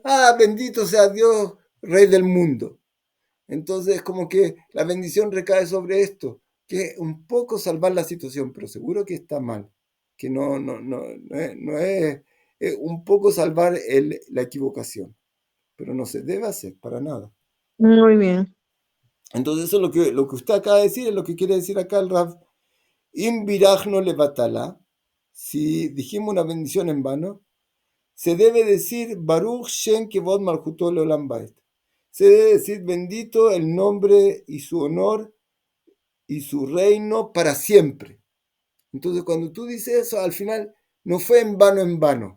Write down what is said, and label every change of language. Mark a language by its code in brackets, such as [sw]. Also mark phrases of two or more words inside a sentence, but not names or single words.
[es] Ah, bendito sea Dios, Rey del mundo. Entonces, como que la bendición recae sobre esto, que un poco salvar la situación, pero seguro que está mal. Que no es un poco salvar la equivocación, pero no se debe hacer para nada. muy bien. Entonces eso es lo que usted acaba de decir, es lo que quiere decir acá el Rav. [he] אם בירכנו לבטלה, [es] si dijimos una bendición en vano, se debe decir [he] ברוך שם כבוד מלכותו לעולם ועד. [es] Se debe decir bendito el nombre y su honor y su reino para siempre. Entonces cuando tú dices eso, al final no fue en vano en vano.